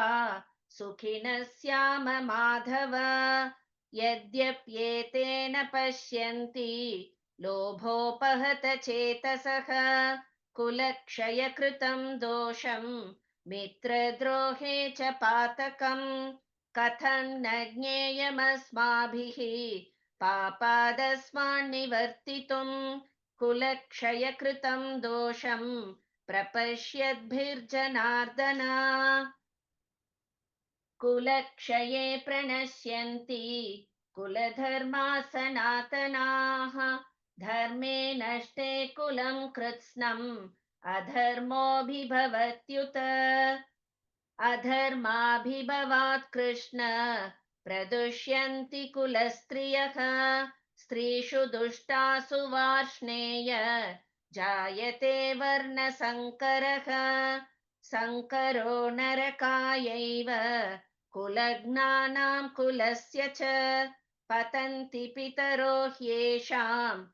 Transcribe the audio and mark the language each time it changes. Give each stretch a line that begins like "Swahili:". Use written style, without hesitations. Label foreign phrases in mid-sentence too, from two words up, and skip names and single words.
Sanskrit: सुखिनः स्याम माधव यद्यप्येतेन पश्यन्ति लोभोपहत चेतसः कुलक्षयकृतं दोषं मित्रद्रोहे च पातकम् कथं न ज्ञेयमस्माभिः पापादस्मान् निवर्तितुम् कुलक्षयकृतं दोषं प्रपश्यद्भिर्जनार्दन कुलक्षये प्रणश्यन्ति कुलधर्मा सनातनाः धर्मे नष्टे कुलं कृत्स्नम् अधर्मोऽभिभवत्युत अधर्माभिभवात् कृष्ण प्रदुष्यन्ति कुलस्त्रियः स्त्रीषु दुष्टासु वार्ष्णेय जायते वर्णसङ्करः सङ्करो नरकायैव कुलज्ञानां कुलस्य च पतन्ति पितरो ह्येषां